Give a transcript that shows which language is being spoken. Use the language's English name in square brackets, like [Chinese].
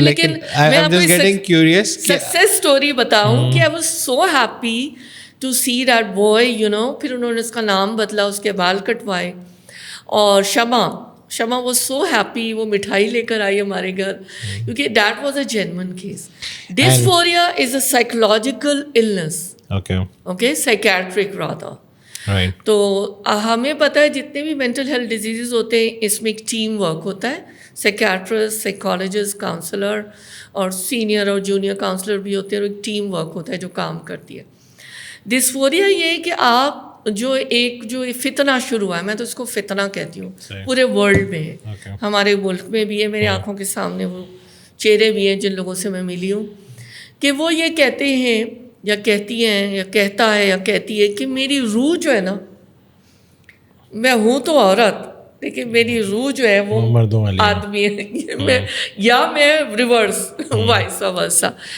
[Urdu] لیکن میں آپ کو سکسیس اسٹوری بتاؤں کہ [English] I was so happy to see that boy, you know. [Urdu] پھر انہوں نے اس کا نام بدلا, اس کے بال کٹوائے, اور شمع [English] was so happy, [Urdu] وہ مٹھائی لے کر آئی ہمارے گھر, کیونکہ [English] That was a genuine case. Dysphoria is a psychological illness, okay, psychiatric rather. [Urdu] تو ہمیں پتہ ہے جتنے بھی مینٹل ہیلتھ ڈیزیزز ہوتے ہیں اس میں ایک ٹیم ورک ہوتا ہے. سائیکیٹرسٹ, سائیکالوجسٹ, کاؤنسلر اور سینئر اور جونیئر کاؤنسلر بھی ہوتے ہیں, اور ایک ٹیم ورک ہوتا ہے جو کام کرتی ہے. ڈسفوریا یہ ہے کہ آپ جو ایک فتنہ شروع ہوا ہے, میں تو اس کو فتنہ کہتی ہوں, پورے ورلڈ میں ہے, ہمارے ملک میں بھی ہے, میرے آنکھوں کے سامنے وہ چہرے بھی ہیں جن لوگوں سے میں ملی ہوں, کہ وہ یہ کہتے ہیں یا کہتی ہیں یا کہتا ہے یا کہتی ہے کہ میری روح جو ہے نا, میں ہوں تو عورت لیکن میری روح جو ہے وہ آدمی ہے, یا میں ریورس وائس ورسا.